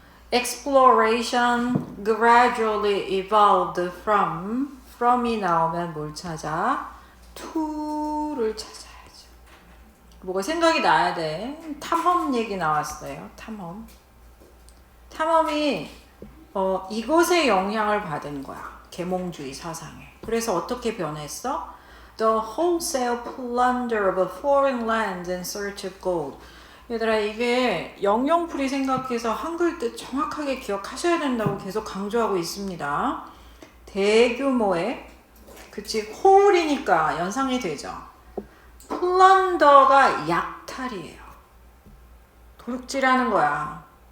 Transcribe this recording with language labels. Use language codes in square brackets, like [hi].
[en] Exploration gradually evolved from [ko] 이 나오면 뭘 찾아? to를 찾아야죠. 뭐가 생각이 나야 돼. 탐험 얘기 나왔어요. 탐험이 이것에 영향을 받은 거야. 계몽주의 사상에. 그래서 어떻게 변했어? [en] The wholesale plunder of foreign lands in search of gold. [ko] 얘들아, 이게 영영풀이 생각해서 한글 뜻 정확하게 기억하셔야 된다고 계속 강조하고 있습니다. 대규모의, 그치, 홀이니까 연상이 되죠. 플런더가 약탈이에요. 도둑질하는 거야.